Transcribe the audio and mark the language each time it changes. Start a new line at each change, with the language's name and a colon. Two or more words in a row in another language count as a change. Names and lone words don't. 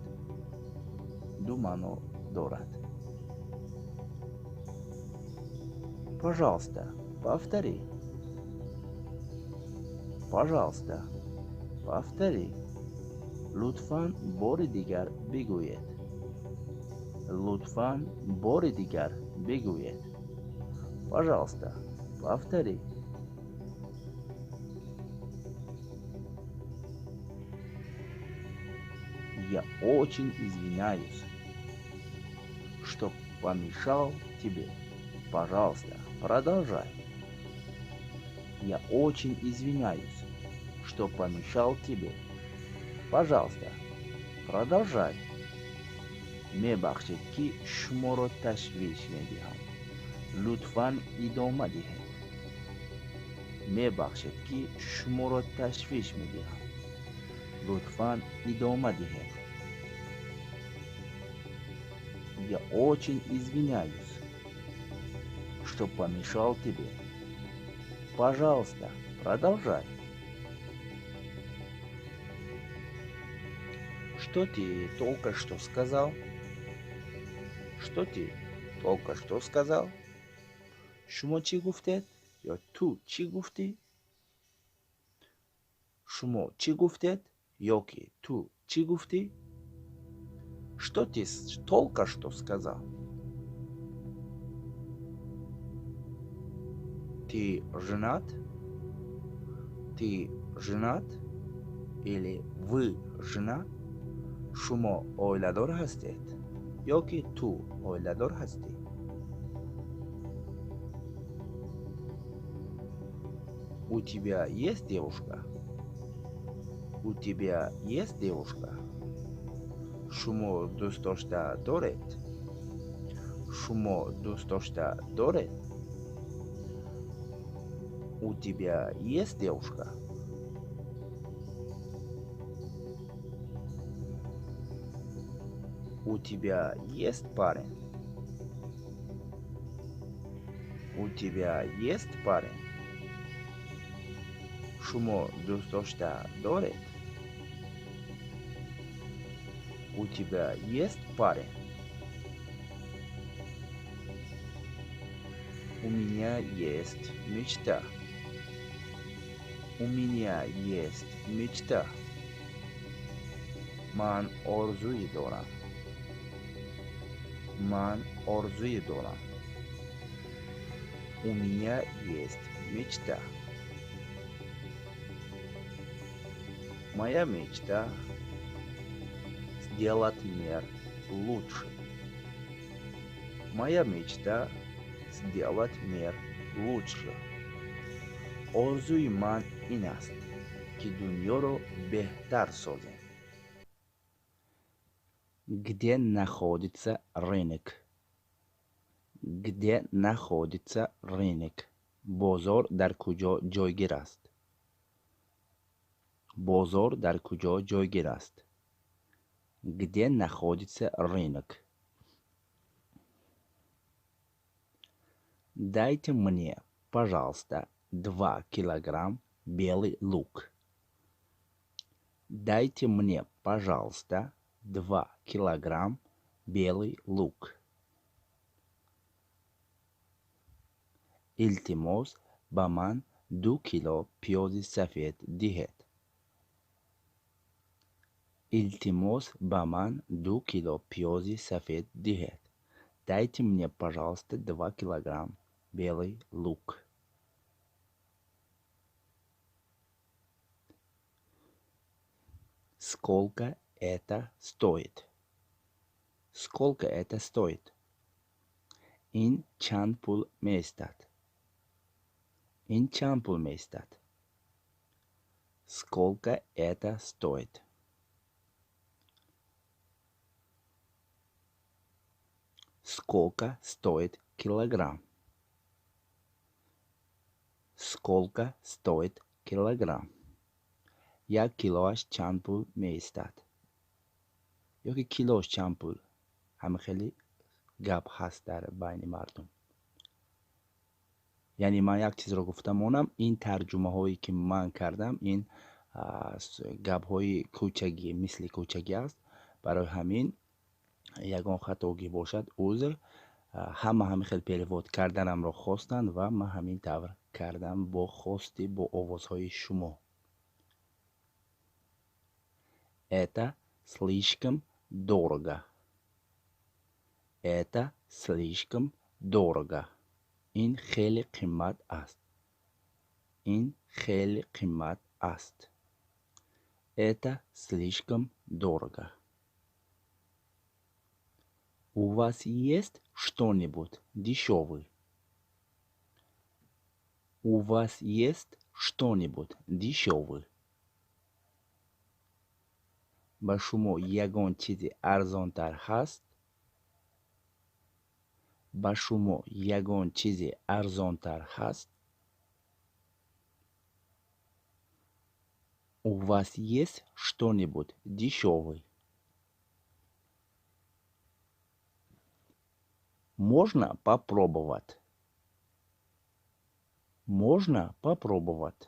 Tajik: Ду маъно дорад.
Russian: Пожалуйста, повтори. Пожалуйста, повтори.
Tajik: Лутфан бори дигар бигӯед. Лутфан бори дигар бигӯед.
Russian: Пожалуйста, повтори. Я очень извиняюсь, что помешал тебе. Пожалуйста, продолжай. Я очень извиняюсь, что помешал тебе. Пожалуйста, продолжай.
Tajik: мебахшед ки шуморо ташвиш медиҳам. лутфан идома диҳед. мебахшед ки шуморо ташвиш медиҳам. лутфан идома диҳед.
Russian: Я очень извиняюсь, что помешал тебе. Пожалуйста, продолжай. Что ты только что сказал? Что ты только что сказал?
Tajik: Шумо чӣ гуфтед? Ё ту чӣ гуфтӣ? Шумо чӣ гуфтед? Ёки ту чӣ гуфтӣ?
Russian: Что ты только что сказал? Ты женат? Ты женат? Или вы женат?
Tajik: Шумо оиладор ҳастед? Ёки ту оиладор ҳастӣ?
Russian: У тебя есть девушка? У тебя есть девушка?
Tajik: Шумо дӯст дошта доред? Шумо дӯст дошта доред?
Russian: У У тебя есть девушка? У тебя есть парень? У тебя есть парень?
Tajik: شما دوست داشته دارید؟
Russian: У тебя есть парень? У меня есть мечта. У меня есть мечта.
Tajik: من آرزویی دارم. من آرزویی دارم.
Russian: У меня есть мечта. Моя мечта сделать мир лучше. Моя мечта сделать мир лучше.
Tajik: آرزوی من این است که دنیا رو بهتر سازیم.
Russian: Где находится рынок? Где находится рынок?
Tajik: بازار در کجا جایگیر است؟ بازار در کجا جایگیر است؟
Russian: Где находится рынок? Дайте мне, пожалуйста, 2 килограмм белый лук. Дайте мне, пожалуйста, 2 килограмм белый лук.
Tajik: التماس به من 2 کیلو پیاز سفید دهید. التماس به من 2 کیلو پیاز سفید دهید.
Russian: Дайте мне, пожалуйста, 2 килограмм белый лук. Сколько это стоит? Сколько это стоит?
Tajik: این چند پول می‌ایستد؟ این چند پول می‌ایستد؟
Russian: Сколько это стоит? Сколько стоит килограмм? Сколько стоит килограмм?
Tajik: یک کیلوش چند پول می‌ایستد؟ یا که کیلوش چند پول؟ همه خیلی گپ هست در بین مردم. یعنی من یک چیز رو گفتم اونم این ترجمه هایی که من کردم این گپ های کوچگی مثل کوچگی است. برای همین یگان خطاگی باشد عذر. همه خیلی پیرواد کردنم رو خواستند و من همین طور کردم با خواستی با آوازهای شما.
Russian: Это слишком дорого. Это слишком дорого.
Tajik: این خیلی قیمت است. این خیلی قیمت است.
Russian: Это слишком дорого. У вас есть что-нибудь дешевый? У вас есть что-нибудь дешевый?
Tajik: با شما یگان چیزی ارزانتر هست؟ با شما یگان چیزی ارزانتر هست؟
Russian: У вас есть что-нибудь дешевый? Можно попробовать? Можно попробовать?